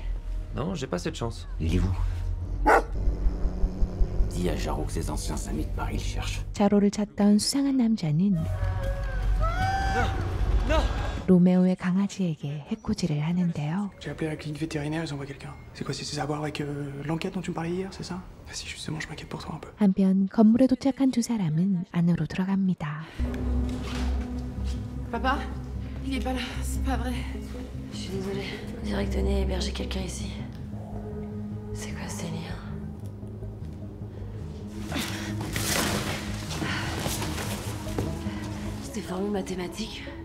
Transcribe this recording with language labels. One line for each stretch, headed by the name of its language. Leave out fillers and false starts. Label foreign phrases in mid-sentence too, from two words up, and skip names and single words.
French: Non, j'ai pas cette chance. Il est où? Dis à Jarro que ses anciens amis de Paris le cherchent.
Korean: 자로를 찾던 수상한 남자는
French: Non!
Korean: 로메오의 강아지에게 해코지를 하는데요.
French: J'ai appelé la clinique vétérinaire, ils envoient quelqu'un. C'est quoi, c'est à voir avec l'enquête dont tu me parlais hier, c'est ça? Ah si, justement, je m'inquiète pour toi un peu.
Korean: 한편 건물에 도착한 두 사람은 안으로 들어갑니다.
French: Papa? Il est pas là, c'est pas vrai. Je suis désolée. On dirait que Denis a hébergé quelqu'un ici. C'est quoi ce délire? C'était formule mathématique.